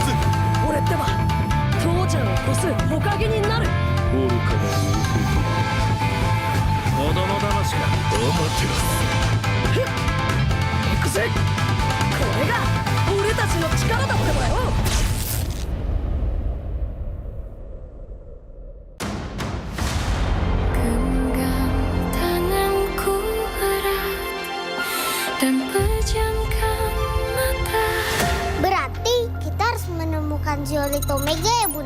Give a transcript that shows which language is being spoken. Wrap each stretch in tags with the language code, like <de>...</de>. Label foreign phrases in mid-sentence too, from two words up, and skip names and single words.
<ja>俺ってば父ちゃんを越す火影になる。愚かな子供騙しか。行くぜ。これが俺たちの力だってばよ。</ja> <id>Berarti kita harus menemukan Zeolit Omega ya Bunda?</id>